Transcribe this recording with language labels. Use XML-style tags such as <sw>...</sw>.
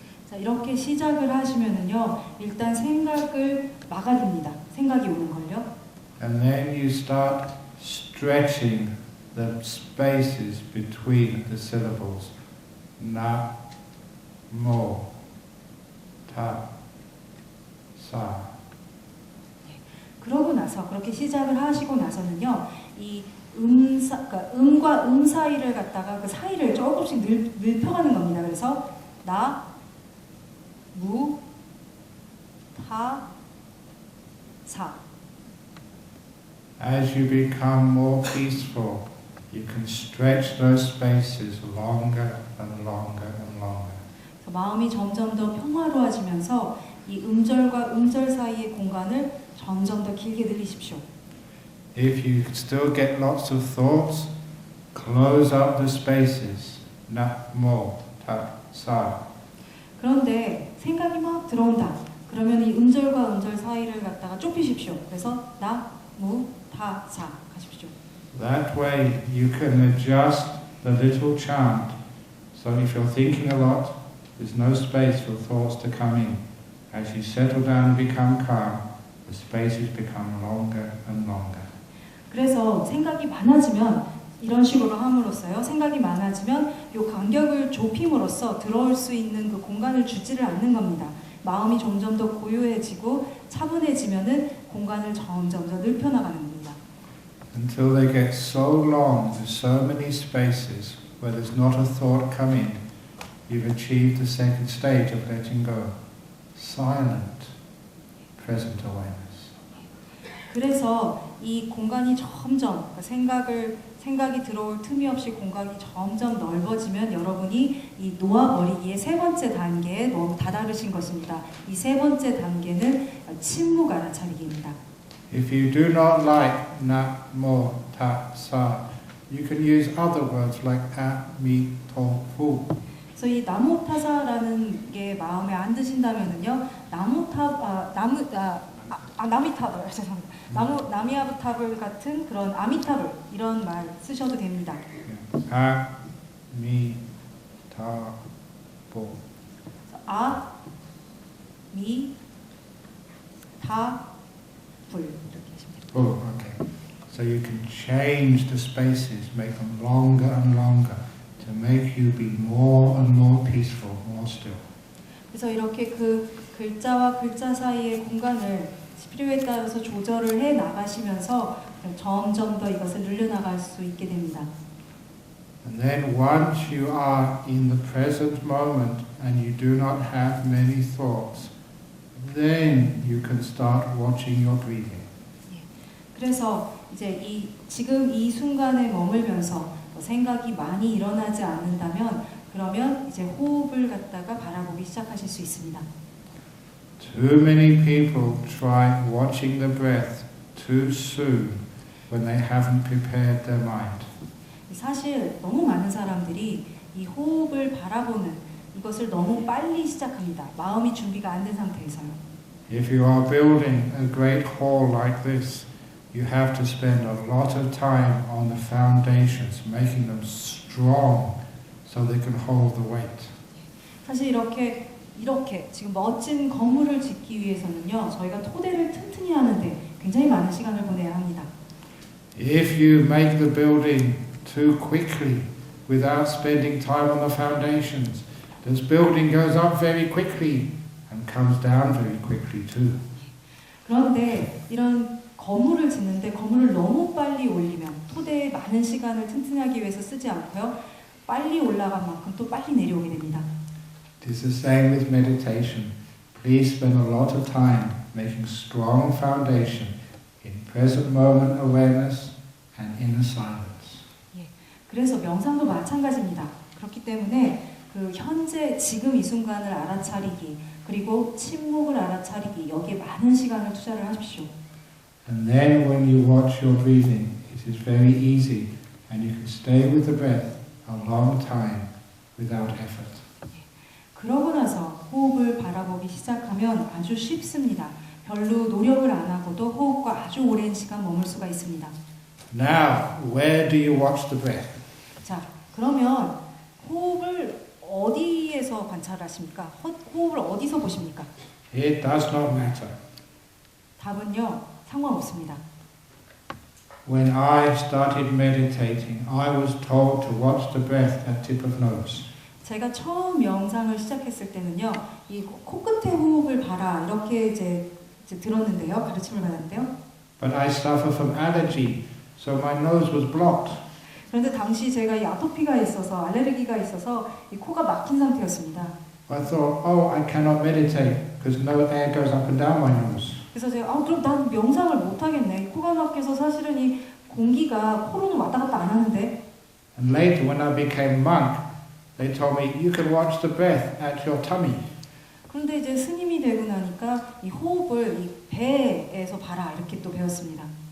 <ko>자, 이렇게 시작을 하시면은요, 일단 생각을 막아둡니다. 생각이 오는 걸요.</ko> <en>And then you start stretching the spaces between the syllables. Na, mo, ta, sa.</en> <ko>그러고 나서 그렇게 시작을 하시고 나서는요, 이 그러니까 음과 음 사이를 갖다가 그 사이를 조금씩 넓혀가는 겁니다. 그래서 나, 무, 타, 사.</ko> <en>As you become more peaceful, you can stretch those spaces longer and longer and longer.</en> <ko>마음이 점점 더 평화로워지면서 이 음절과 음절 사이의 공간을 점점 더 길게 늘리십시오.</ko> <en>If you still get lots of thoughts, close up the spaces. Na, mo, ta, sa.</en> <ko>그런데 생각이 막 들어온다. 그러면 이 음절과 음절 사이를 갖다가 좁히십시오. 그래서 나, 무, 타, 사 가십시오.</ko> <en>That way you can adjust the little chant. So if you're thinking a lot, there's no space for thoughts to come in. As you settle down and become calm, the spaces become longer and longer.</en> <ko>그래서 생각이 많아지면 이런 식으로 함으로써요. 생각이 많아지면 이 간격을 좁힘으로써 들어올 수 있는 그 공간을 주지를 않는 겁니다. 마음이 점점 더 고요해지고 차분해지면은 공간을 점점 더 넓혀나가는 겁니다.</ko> <en>Until they get so long, there's so many spaces where there's not a thought come in, you've achieved the second stage of letting go. Silent, present awareness.</en> <ko>그래서 이 공간이 점점 생각이 들어올 틈이 없이 공간이 점점 넓어지면 여러분이 이 놓아버리기의 세 번째 단계에 너무 다다르신 것입니다. 이 세 번째 단계는 침묵 알아차리기입니다.</ko> <en>If you do not like na, mo, ta, sa, you can use other words like a, mi, to, fu.</en> <ko>그래서 이 나무타사라는 게 마음에 안 드신다면은요, 나미타불, 죄송합니다. 나미아부타불 같은 그런 아미타불 이런 말 쓰셔도 됩니다.</ko> <en>A, mi, ta, fu.</en> <ko>아, 미, 타, 불 이렇게 하시면 됩니다. Oh, okay.</ko> <en>So you can change the spaces, make them longer and longer to make you be more and more peaceful, more still.</en> <ko>그래서 이렇게 그 글자와 글자 사이의 공간을 필요에 따라서 조절을 해 나가시면서 점점 더 이것을 늘려나갈 수 있게 됩니다.</ko> <en>And then once you are in the present moment and you do not have many thoughts, then you can start watching your breathing.</en> <ko>그래서 이제 이 지금 이 순간에 머물면서 생각이 많이 일어나지 않는다면 그러면 이제 호흡을 갖다가 바라보기 시작하실 수 있습니다.</ko> <en>Too many people try watching the breath too soon when they haven't prepared their mind.</en> <ko>사실 너무 많은 사람들이 이 호흡을 바라보는 이것을 너무 빨리 시작합니다. 마음이 준비가 안 된 상태에서요.</ko> <en>If you are building a great hall like this, you have to spend a lot of time on the foundations, making them strong so they can hold the weight.</en> <ko>사실 이렇게 지금 멋진 건물을 짓기 위해서는요, 저희가 토대를 튼튼히 하는데 굉장히 많은 시간을 보내야 합니다.</ko> <en>If you make the building too quickly without spending time on the foundations, this building goes up very quickly and comes down very quickly too.</en> <ko>그런데 이런 건물을 짓는데 건물을 너무 빨리 올리면 토대에 많은 시간을 튼튼히 하기 위해서 쓰지 않고요, 빨리 올라간 만큼 또 빨리 내려오게 됩니다.</ko> <en>It is the same with meditation. Please spend a lot of time making strong foundation in present moment awareness and inner silence.</en> <ko>그래서 명상도 마찬가지입니다. 그렇기 때문에 그 현재 지금 이 순간을 알아차리기 그리고 침묵을 알아차리기 여기에 많은 시간을 투자를 하십시오.</ko> <en>And then when you watch your breathing, it is very easy and you can stay with the breath a long time without effort.</en> <ko>그러고 나서 호흡을 바라보기 시작하면 아주 쉽습니다. 별로 노력을 안 하고도 호흡과 아주 오랜 시간 머물 수가 있습니다.</ko> <en>Now, where do you watch the breath?</en> <ko>자, 그러면 호흡을 어디에서 관찰하십니까? 호흡을 어디서 보십니까?</ko> <en>It does not matter.</en> <ko>답은요, 상관없습니다.</ko> <en>When I started meditating, I was told to watch the breath at tip of nose.</en> <ko>제가 처음 명상을 시작했을 때는요, 이 코끝에 호흡을 봐라 이렇게 이제 들었는데요, 가르침을 받았는데요.</ko> <en>But I suffer from allergy, so my nose was blocked.</en> <ko>그런데 당시 제가 이 아토피가 있어서 알레르기가 있어서 이 코가 막힌 상태였습니다.</ko> <en>I thought, oh, I cannot meditate because no air goes up and down my nose.</en> <ko>그래서 제가 그럼 난 명상을 못 하겠네. 코가 막혀서 사실은 이 공기가 코로는 왔다 갔다 안 하는데.</ko> <en>And later, when I became monk, they told me you can watch the breath at your tummy.</en> <ko>그런데 이제 스님이 되고 나니까 이 호흡을 이 배에서 봐라 이렇게 또 배웠습니다.</ko>